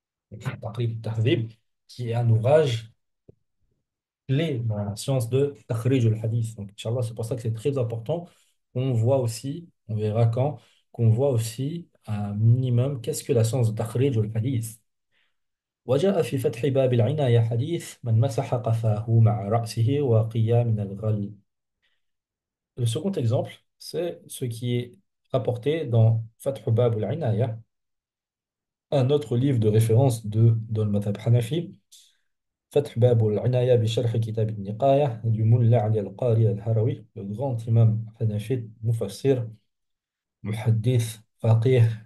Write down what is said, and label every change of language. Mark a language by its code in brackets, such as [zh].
[fr] Donc, Taqrib al-Tahdhib, qui est un ouvrage clé dans la science de Takhrij al-Hadith. Donc, Inch'Allah, c'est pour ça que c'est très important qu'on voit aussi, on verra quand, qu'on voit aussi un minimum qu'est-ce que la science de Takhrij al-Hadith. [ar] وجاء في فتح باب العناية حديث من مسح قفاه مع رأسه وقيا من الغل. [fr] Le second exemple, c'est ce qui est rapporté dans Fath Bab al-Inaya, un autre livre de référence dans le madhab Hanafi, Fath Bab al-Inaya bi Sharh Kitab al-Niqaya du Mulla Ali al-Qari al-Harawi, le grand imam Hanafi, Mufassir, Muhaddith, Faqih,